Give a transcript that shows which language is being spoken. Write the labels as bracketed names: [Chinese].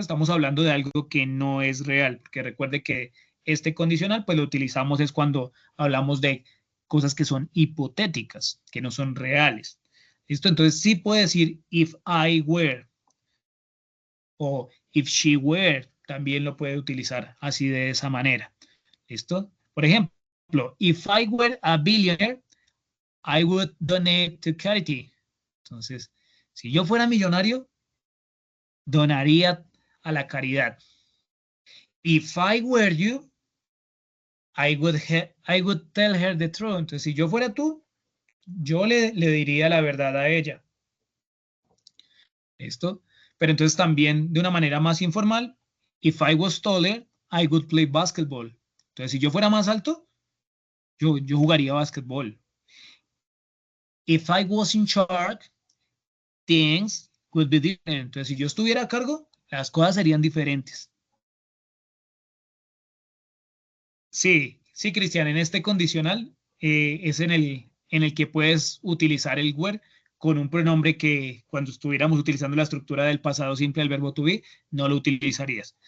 [Spanish] Estamos hablando de algo que no es real. Que recuerde que este condicional, pues lo utilizamos es cuando hablamos de cosas que son hipotéticas, que no son reales. ¿Listo? Entonces sí puede decir if I were o if she were, también lo puede utilizar así de esa manera. ¿Listo? Por ejemplo, [English] if I were a billionaire, I would donate to charity. [Spanish] Entonces, si yo fuera millonario, donaría a la caridad. [English] If I were you, I would tell her the truth. [Spanish] Entonces, si yo fuera tú, yo le diría la verdad a ella. ¿Listo? Pero entonces también de una manera más informal, [English] if I was taller, I would play basketball. [Spanish] Entonces, si yo fuera más alto, yo jugaría basketball. [English] If I was in charge, things would be different. [Spanish] Entonces, si yo estuviera a cargo, las cosas serían diferentes. Sí, sí, Cristian, en este condicional es en el que puedes utilizar el were con un pronombre que cuando estuviéramos utilizando la estructura del pasado simple del verbo to be, no lo utilizarías.